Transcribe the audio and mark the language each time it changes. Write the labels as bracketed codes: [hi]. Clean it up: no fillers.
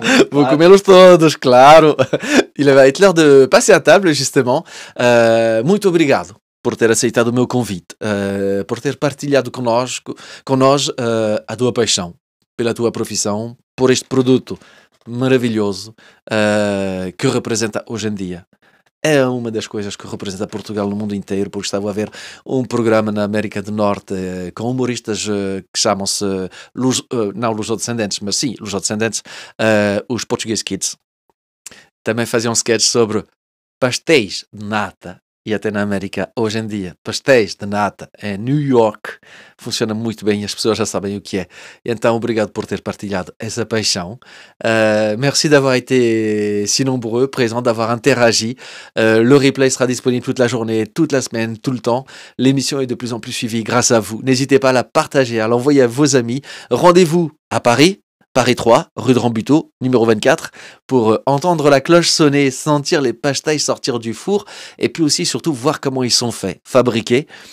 [pt] Vou comê-los todos, claro. [fr] Il va être l'heure de passer à table, justement. [pt] Muito obrigado por ter aceitado o meu convite, por ter partilhado connosco a tua paixão pela tua profissão, por este produto maravilhoso que representa hoje em dia. É uma das coisas que representa Portugal no mundo inteiro, porque estava a ver um programa na América do Norte com humoristas que chamam-se, não lusodescendentes, mas sim, lusodescendentes, os Portuguese Kids. Também faziam sketches sobre pastéis de nata e até na América hoje em dia, pastéis de nata em New York funciona muito bem e as pessoas já sabem o que é. Então, obrigado por ter partilhado essa paixão. [fr] Merci d'avoir été si nombreux, présents, d'avoir interagi. Le replay sera disponible toute la journée, toute la semaine, tout le temps. L'émission est de plus en plus suivie grâce à vous. N'hésitez pas à la partager, à l'envoyer à vos amis. Rendez-vous à Paris. Paris 3, rue de Rambuteau, numéro 24, pour entendre la cloche sonner, sentir les pastèches sortir du four, et puis aussi surtout voir comment ils sont faits, fabriqués.